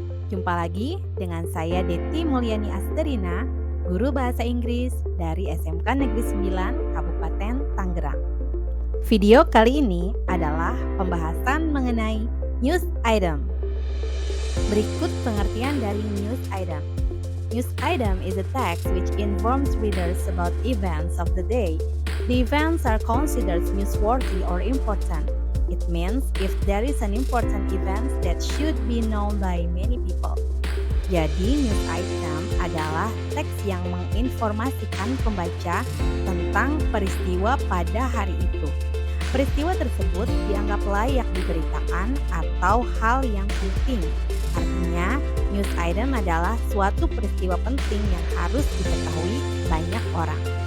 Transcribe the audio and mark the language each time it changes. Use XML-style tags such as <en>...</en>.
<id>Jumpa lagi dengan saya Deti Mulyani Asterina, guru bahasa Inggris dari SMK Negeri 9 Kabupaten Tangerang. Video kali ini adalah pembahasan mengenai news item. Berikut pengertian dari news item.</id> <en>News item is a text which informs readers about events of the day. The events are considered newsworthy or important. It means if there is an important event that should be known by many people.</en> <id>Jadi, news item adalah teks yang menginformasikan pembaca tentang peristiwa pada hari itu. Peristiwa tersebut dianggap layak diberitakan atau hal yang penting. Artinya, news item adalah suatu peristiwa penting yang harus diketahui banyak orang.</id>